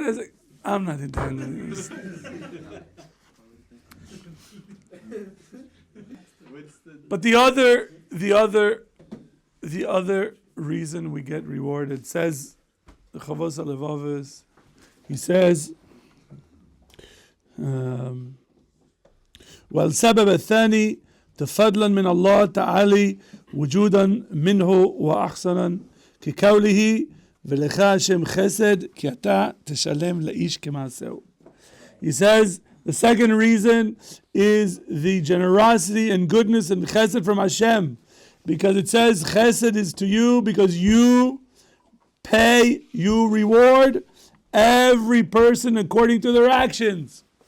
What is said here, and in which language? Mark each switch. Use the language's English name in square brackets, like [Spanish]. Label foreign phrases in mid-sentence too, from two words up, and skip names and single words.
[English] I was like, I'm not into this. But the other reason we get rewarded, says the Chovos Halevavos, he says, [Arabic] والسبب الثاني تفضلا من الله تعالى وجودا منه وأحسنا كقوله [Hebrew] ולך השם חסד כי אתה תשלם לאיש כמעשהו. [English] He says the second reason is the generosity and goodness and chesed from Hashem, because it says chesed is to you because you pay, you reward every person according to their actions.